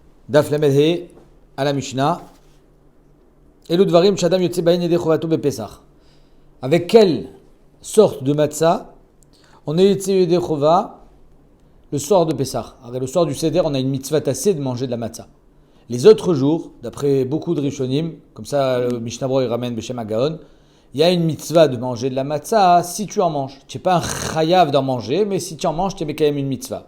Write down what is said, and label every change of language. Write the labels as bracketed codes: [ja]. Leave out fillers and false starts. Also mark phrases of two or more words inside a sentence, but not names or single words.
[he] דף למד הא [fr] à la Mishnah. [he] אלו דברים שאדם יוצא בהן ידי חובתו בפסח. [fr] Avec quelle sorte de matzah on est [he] יוצא ידי חובה [fr] le soir de Pessah? Le soir du Seder, on a une mitzvah tassée de manger de la matzah. Les autres jours, d'après beaucoup de Rishonim, comme ça le Mishnah Berurah il ramène [he] בשם הגאון, [fr] il y a une mitzvah de manger de la matzah si tu en manges. Tu n'es pas un chayav d'en manger, mais si tu en manges, tu mets quand même une mitzvah.